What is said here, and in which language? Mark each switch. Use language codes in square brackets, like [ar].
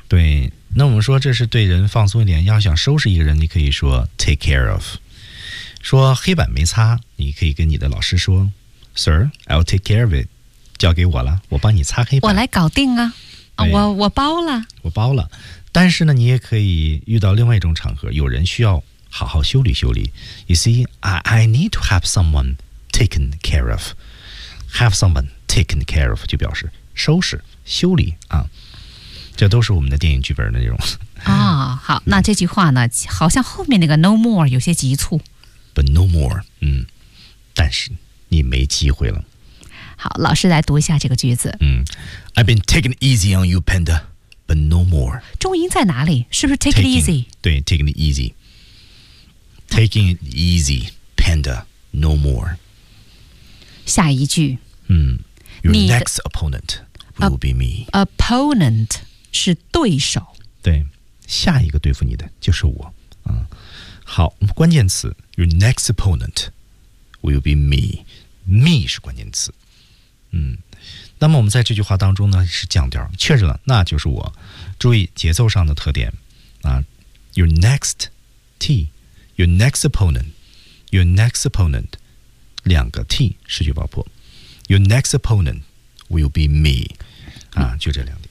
[zh] 对，那我们说这是对人放松一点，要想收拾一个人，你可以说 [en] take care of， [zh] 说黑板没擦，你可以跟你的老师说 [en] Sir, I'll take care of it， [zh] 交给我了，我帮你擦黑板，我来搞定啊。我包了，我包了。但是呢，你也可以遇到另外一种场合，有人需要好好修理修理。 [en] You see, I need to have someone taken care of. Have someone taken care of [zh] 就表示收拾修理啊。这都是我们的电影剧本的内容啊、哦。好，那这句话呢，好像后面那个 no more 有些急促。 [en] But no more， [zh] 但是你没机会了。好，老师来读一下这个句子。 [en] I've been taking easy on you, Panda, but no more. [zh] 重音在哪里？是不是 take [en] taking, it easy? 对 ，taking it easy, taking it easy, Panda, no more. [zh] 下一句。 [en] Your next opponent will be me. [zh] Opponent 是对手。对，下一个对付你的就是我。好，关键词 [en] ，your next opponent will be me. [zh] Me 是关键词。那么我们在这句话当中呢是降调确认了那就是我注意节奏上的特点啊 [en] your next t your next opponent [zh] your next opponent 两个 t 失去爆破 [en] your next opponent will be me [zh] 啊就这两点